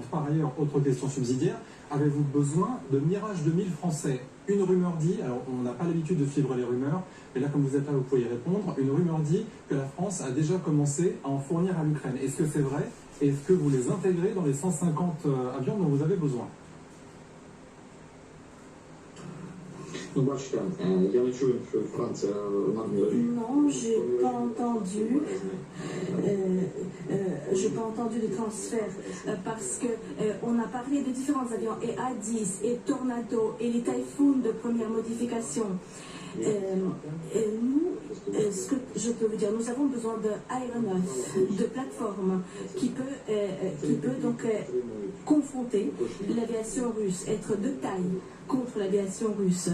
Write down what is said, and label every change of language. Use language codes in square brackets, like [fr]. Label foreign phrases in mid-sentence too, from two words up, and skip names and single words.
[fr] Par ailleurs, autre question subsidiaire, avez-vous besoin de Mirage 2000 français? Une rumeur dit, alors on n'a pas l'habitude de suivre les rumeurs, mais là comme vous êtes là, vous pouvez y répondre, une rumeur dit que la France a déjà commencé à en fournir à l'Ukraine. Est-ce que c'est vrai? Est-ce que vous les intégrez dans les 150 avions dont vous avez besoin? [uk] Ну, бачите, я не чую, що Франція нам говорить. [fr] Non, j'ai pas entendu. J'ai pas entendu de transfert parce que on a parlé de différents avions et A-10 et Tornado et les Typhoon de première modification. Nous, ce que je peux vous dire, nous avons besoin d'aéronefs, de plateformes qui peut donc confronter l'aviation russe, être de taille contre l'aviation russe.